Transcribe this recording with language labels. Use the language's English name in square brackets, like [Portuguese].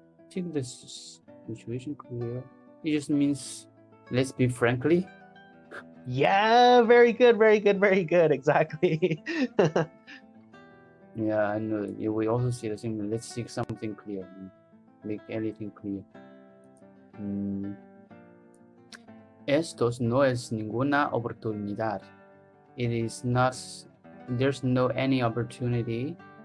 [English] Take the situation clear. It just means let's be frankly. Yeah, very good, very good, very good. Exactly. Yeah, I know. We also see the same. Let's seek something clear. Make anything clear. [Spanish] Estos no es ninguna oportunidad. [English] It is not. There's no any opportunity.